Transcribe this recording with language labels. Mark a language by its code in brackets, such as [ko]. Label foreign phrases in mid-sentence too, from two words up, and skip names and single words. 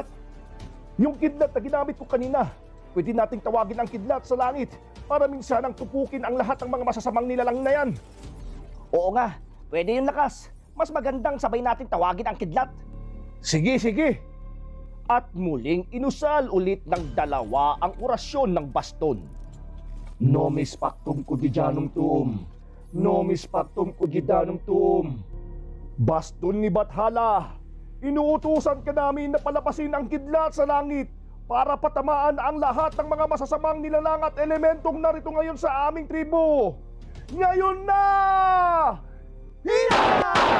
[tl] Yung kidlat na ginamit ko kanina. Pwede nating tawagin ang kidlat sa langit para minsan ang tupukin ang lahat ng mga masasamang nilalang na yan. Oo nga, pwede yung lakas. Mas magandang sabay natin tawagin ang kidlat. Sige, sige. At muling inusal ulit ng dalawa ang orasyon ng baston. [la] Nomis pactum quotidianum tuum. Nomis pactum quotidianum tuum. [tl] Baston ni Bathala, inuutusan ka namin na palapasin ang kidlat sa langit para patamaan ang lahat ng mga masasamang nilalang at elementong narito ngayon sa aming tribo. Ngayon na! Yeah!